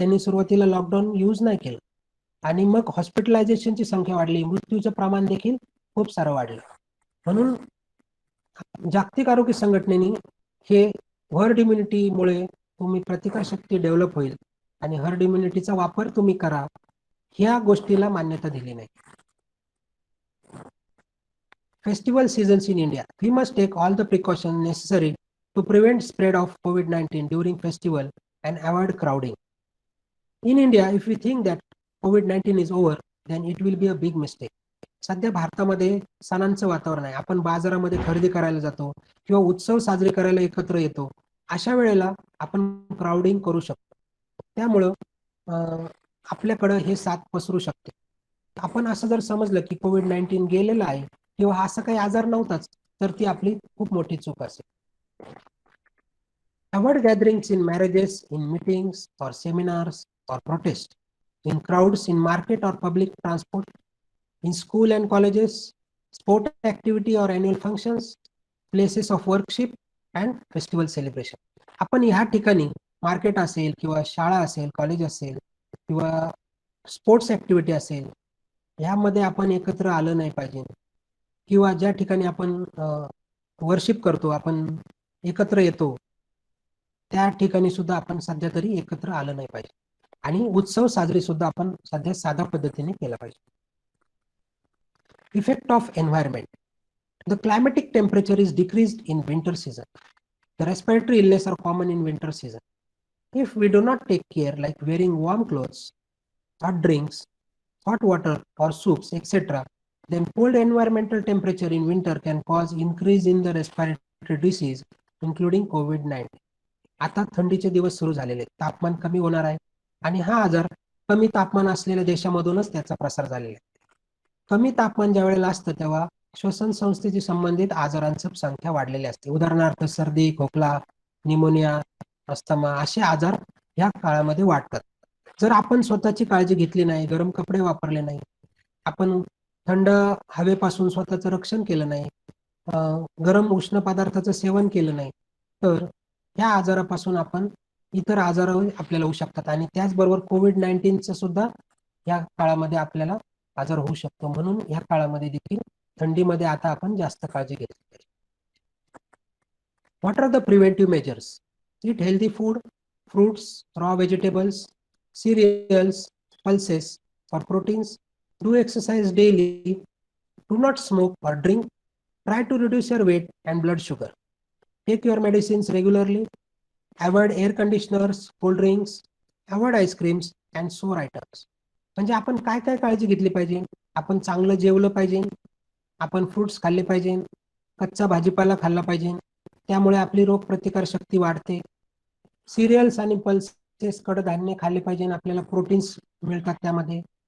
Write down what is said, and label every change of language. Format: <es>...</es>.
<mr>त्यांनी सुरुवातीला lockdown use नाही केलं आणि मग हॉस्पिटलायझेशनची संख्या वाढली, मृत्यूचं प्रमाण देखील खूप सारं वाढलं. म्हणून जागतिक आरोग्य संघटनेने हे हर्ड इम्युनिटीमुळे तुम्ही प्रतिकारशक्ती डेव्हलप होईल आणि हर्ड इम्युनिटीचा वापर तुम्ही करा, ह्या गोष्टीला मान्यता दिली नाही.</mr> <en>Festival seasons in India. We must take all the precautions necessary to prevent spread of COVID-19 during festival and avoid crowding. In India, if we think that COVID-19 is over, then it will be a big mistake.</en> <mr>सध्या भारतामध्ये सणांचं वातावरण आहे. आपण बाजारामध्ये खरेदी करायला जातो किंवा उत्सव साजरे करायला एकत्र येतो. अशा वेळेला आपण क्राउडिंग करू शकतो. त्यामुळं आपल्याकडं हे साथ पसरू शकते. आपण असं जर समजलं की COVID-19 गेलेलं आहे किंवा असं काही आजार नव्हताच, तर ती आपली खूप मोठी चूक असेल.</mr> <en>Avoid gatherings in marriages, in meetings or seminars or protests, in crowds, in market or public transport, in school and colleges, sport activity or annual functions, places of worship and festival celebration.</en> <mr>आपण ह्या ठिकाणी market असेल किंवा शाळा असेल, college असेल किंवा sports activity असेल, ह्यामध्ये आपण एकत्र आलं नाही पाहिजे किंवा ज्या ठिकाणी आपण वर्शिप करतो, आपण एकत्र येतो, त्या ठिकाणी सुद्धा आपण सध्या तरी एकत्र आलं नाही पाहिजे आणि उत्सव साजरी सुद्धा आपण सध्या साध्या पद्धतीने केला पाहिजे.</mr> <en>Effect of environment. The climatic temperature is decreased in winter season. The respiratory illness are common in winter season. If we do not take care, like wearing warm clothes, hot drinks, hot water or soups, etc., then cold environmental temperature in winter can cause increase in the respiratory disease, including COVID-19.</en> <mr>आता थंडीचे दिवस सुरू झालेले, तापमान कमी होणार आहे आणि हा आजार कमी तापमान असलेल्या देशामधूनच त्याचा प्रसार झालेला आहे. कमी तापमान ज्या वेळेला असतं तेव्हा श्वसन संस्थेशी संबंधित आजारांची संख्या वाढलेली असते. उदाहरणार्थ सर्दी, खोकला, निमोनिया, अस्थमा असे आजार ह्या काळामध्ये वाढतात. जर आपण स्वतःची काळजी घेतली नाही, गरम कपडे वापरले नाही, आपण थंड हवेपासून स्वतःचं रक्षण केलं नाही, गरम उष्ण पदार्थाचं सेवन केलं नाही, तर ह्या आजारापासून आपण इतर आजार आपल्याला होऊ शकतात आणि त्याचबरोबर COVID-19चा सुद्धा या काळामध्ये आपल्याला आजार होऊ शकतो. म्हणून या काळामध्ये देखील थंडीमध्ये आता आपण जास्त काळजी घेतली पाहिजे.</mr> <en>What are the preventive measures? Eat healthy food, fruits, raw vegetables, cereals, pulses or proteins. Do exercise daily. Do not smoke or drink. Try to reduce your weight and blood sugar. Take your medicines regularly. Avoid air conditioners, cold drinks. Avoid ice creams and sour items.</en> <mr>म्हणजे आपण काय काय काळजी घेतली पाहिजे? आपण चांगलं जेवलं पाहिजे, आपण फ्रुट्स खाल्ले पाहिजे, कच्चा भाजीपाला खाल्ला पाहिजे, त्यामुळे आपली रोग प्रतिकार शक्ती वाढते. सिरियल्स आणि पल्सेस, कडधान्य खाल्ले पाहिजे, आपल्याला प्रोटीन्स मिळतात त्यामध्ये.</mr>